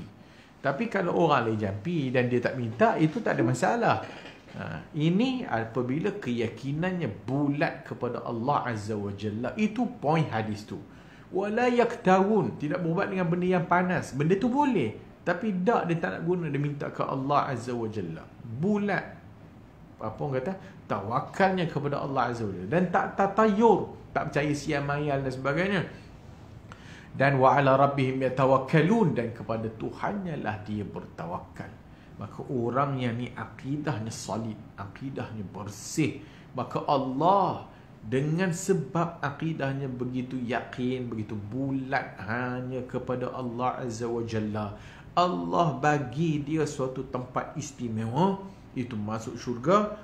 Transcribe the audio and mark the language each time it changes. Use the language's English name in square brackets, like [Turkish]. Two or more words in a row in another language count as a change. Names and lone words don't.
[Malay] Tapi kalau orang lain jampi dan dia tak minta, itu tak ada masalah. Ini apabila keyakinannya bulat kepada Allah [Arabic] عز وجل. [Malay] Itu poin hadis tu. [Arabic] ولا يكتوون, [Malay] tidak berubat dengan benda yang panas. Benda tu boleh, tapi dia tak nak guna, dia minta ke Allah [Arabic] عز وجل. [Malay] Bulat apa orang kata, tawakalnya kepada Allah [Arabic] عز وجل, [Malay] dan tak tatayur, tak percaya sial mayal dan sebagainya. [Arabic] Dan وعلى ربهم يتوكلون, [Malay] dan kepada Tuhannya lah dia bertawakal. Maka orang yang ni akidahnya solid, akidahnya bersih, maka Allah dengan sebab akidahnya begitu yakin, begitu bulat hanya kepada Allah [Arabic] عز وجل, [Malay] Allah bagi dia suatu tempat istimewa, itu masuk syurga.